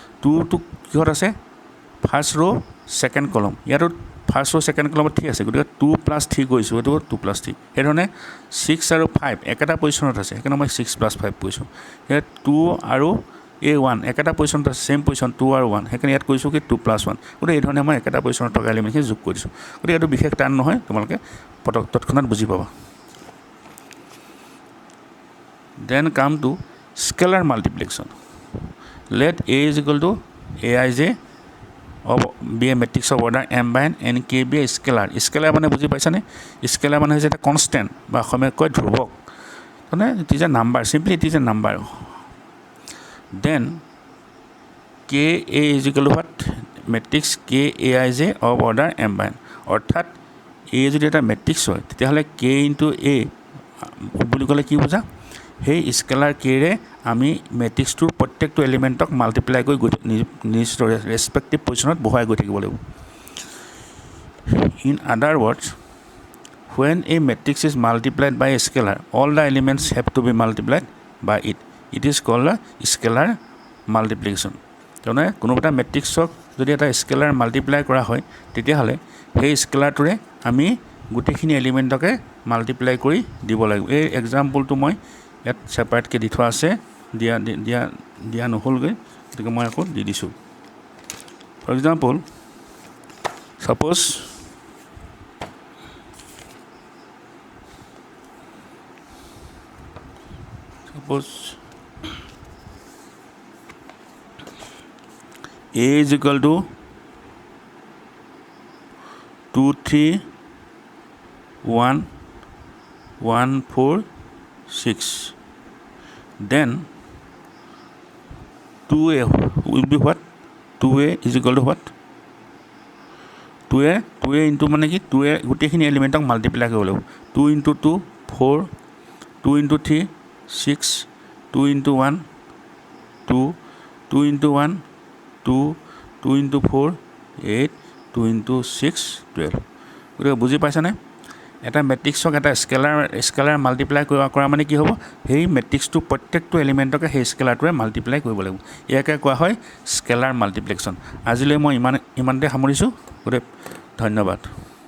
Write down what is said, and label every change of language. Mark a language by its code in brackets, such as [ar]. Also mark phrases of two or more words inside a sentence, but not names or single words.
[as] সেইধৰণে 2টো কিহত আছে? [en] first row second column [as] ইয়াতো [en] first row second columnত [as] ঠিক আছে গতিকে 2 + 3 কৰিছোঁ এইটো 2 + 3 সেইধৰণে 6 আৰু 5 একেটা পজিশ্যনত আছে সেইকাৰণে মই 6 + 5 কৰিছোঁ ইয়াত 2 আৰু A1 একেটা পজিশ্যনত আছে [en] same position [as] 2 আৰু 1 সেইকাৰণে ইয়াত কৈছোঁ কি 2 + 1 গতিকে এইধৰণে মই একেটা পজিশ্যনত থকা এলিমেণ্টখিনি যোগ কৰিছোঁ গতিকে এইটো বিশেষ টান নহয় তোমালোকে তৎক্ষণাত বুজি পাবা [en] then come to scalar multiplication let A is equal to Aij be a matrix of order m/n and k be a scalar [as] scalar মানে বুজি পাইছানে scalar মানে হৈছে এটা কনষ্টেণ্ট বা অসমীয়াত কয় ধ্ৰুৱক মানে [en] it is a number simply it is a number then k a is equal to what matrix k aij of order m/n [as] অৰ্থাৎ a যদি এটা মেট্ৰিক্স হয় তেতিয়াহ'লে [en] k into a [as] বুলি ক'লে কি বুজা সেই স্কেলাৰ কেৰে আমি মেট্ৰিক্সটোৰ প্ৰত্যেকটো এলিমেণ্টক মাল্টিপ্লাই কৰি নিজ ৰেছপেক্টিভ পজিশ্যনত বহাই গৈ থাকিব লাগিব [en] in other words when a matrix is multiplied by a scalar all the elements have to be multiplied by it is called a scalar multiplication [as] তাৰমানে কোনো এটা মেট্ৰিক্সক যদি এটা স্কেলাৰ মাল্টিপ্লাই কৰা হয় তেতিয়াহ'লে সেই স্কেলাৰটোৰে আমি গোটেইখিনি এলিমেণ্টকে মাল্টিপ্লাই কৰি দিব লাগিব এই এক্সাম্পলটো মই ইয়াত ছেপাৰেটকৈ দি থোৱা আছে দিয়া নহ'লগৈ গতিকে মই আকৌ দি দিছোঁ [en] for example suppose A is equal to 2 3 1 1 4 6 then 2a will be what 2a is equal to what 2a into [as] মানে কি 2a গোটেইখিনি এলিমেণ্টক মাল্টিপ্লাই কৰিব লাগিব [en] 2 into 2 4 2 into 3 6 2 into 1 2 2 into 1 2 2 into 4 8 2 into 6 12 [as] গতিকে বুজি পাইছানে এটা মেট্ৰিক্সক এটা স্কেলাৰ মাল্টিপ্লাই কৰা মানে কি হ'ব সেই মেট্ৰিক্সটো প্ৰত্যেকটো এলিমেণ্টকে সেই স্কেলাৰটোৱে মাল্টিপ্লাই কৰিব লাগিব ইয়াকে কোৱা হয় স্কেলাৰ মাল্টিপ্লিকেশ্যন আজিলৈ মই ইমানতে সামৰিছোঁ গতিকে ধন্যবাদ